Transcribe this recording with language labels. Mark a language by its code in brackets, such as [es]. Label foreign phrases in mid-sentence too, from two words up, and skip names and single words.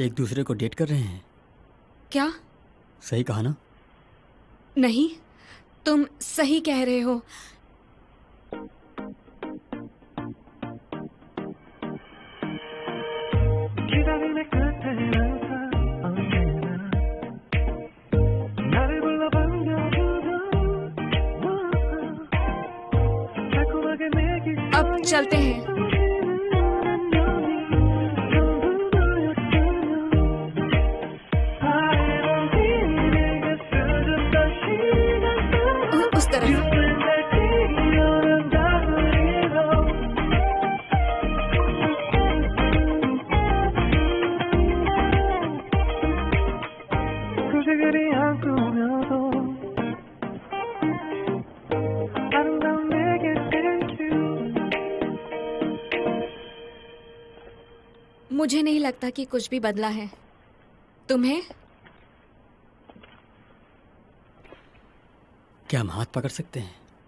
[hi] एक दूसरे को डेट कर रहे हैं? क्या? सही कहा ना? नहीं, तुम सही कह रहे हो। [ko] 기다림의 끝에 항상 언제나 나를 불러 반겨주던 달콤하게 내게 [hi] अब चलते हैं। उस तरफ। [ko] 굳이 그리 안 꾸며도 아름다운 내게 [en] thank you. [hi] मुझे नहीं लगता कि कुछ भी बदला है। तुम्हें? क्या हम हाथ पकड़ सकते हैं?